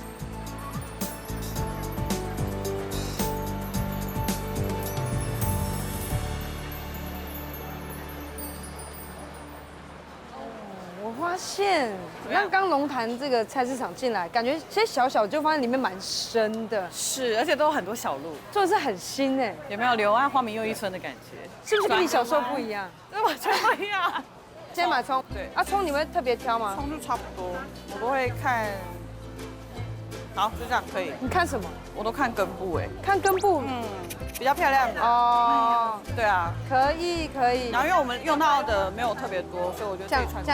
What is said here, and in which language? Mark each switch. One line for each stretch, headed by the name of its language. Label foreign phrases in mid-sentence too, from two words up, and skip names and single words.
Chinese: 我發現，那剛龍潭這個菜市場進來，感覺其實小小就發現裡面蠻深的。是，而且都有很多小路，真的是很新哎。有沒有柳暗花明又一村的感覺？是不是跟你小時候不一樣？完全不一樣。先買蔥，對。啊，蔥你會特別挑嗎？蔥就差不多，我都會看。好，就這樣可以。你看什麼？我都看根部哎。看根部，比較漂亮的哦。對啊，可以。然後因為我們用到的沒有特別多，所以我就這樣